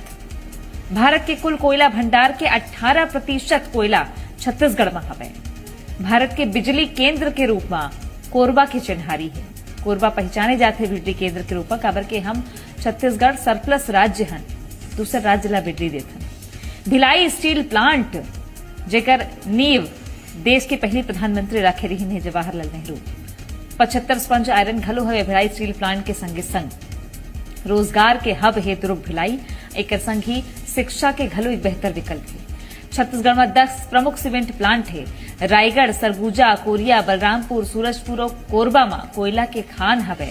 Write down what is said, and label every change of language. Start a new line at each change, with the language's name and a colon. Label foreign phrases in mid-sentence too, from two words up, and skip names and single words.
Chhattisgarhi: भारत के कुल कोयला भंडार के 18% कोयला छत्तीसगढ़ में हवे। भारत के बिजली केंद्र के रूप में कोरबा की चिन्हारी है। कोरबा पहचाने जाते बिजली केंद्र के रूप में, काबर के हम छत्तीसगढ़ सरप्लस राज्य हन, दूसरे राज्य ला बिजली देते। भिलाई
English: steel plant
Chhattisgarhi: जेकर नींव देश के पहले प्रधानमंत्री रखे रही है जवाहरलाल नेहरू। 75
English: sponge iron
Chhattisgarhi: घलो हवे भिलाई
English: steel plant
Chhattisgarhi: के संगे संग रोजगार के हब है दुर्ग भिलाई। एक संग ही शिक्षा के घलो एक बेहतर विकल्प है। छत्तीसगढ़ में 10 प्रमुख
English: cement plant
Chhattisgarhi: है। रायगढ़, सरगुजा, कोरिया, बलरामपुर, सूरजपुर और कोरबा में कोयला के खान हवे।